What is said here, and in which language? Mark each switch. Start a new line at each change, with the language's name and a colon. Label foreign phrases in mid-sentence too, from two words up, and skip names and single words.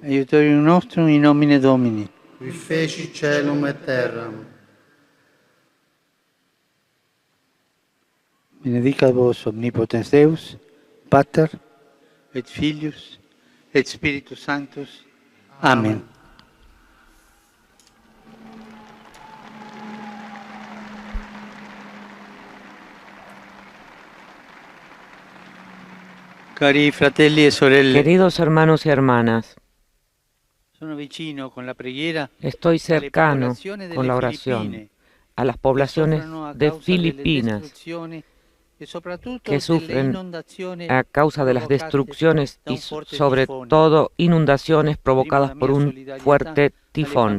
Latin: Aiutorium nostrum in nomine Domini. Qui feci caelum et terram. Benedicat vos omnipotens Deus, Pater, et Filius, et Spiritus Sanctus. Amen.
Italian: Cari fratelli e sorelle,
Spanish: Queridos hermanos y hermanas, estoy cercano con la oración a las poblaciones de Filipinas que sufren a causa de las destrucciones y sobre todo inundaciones provocadas por un fuerte tifón.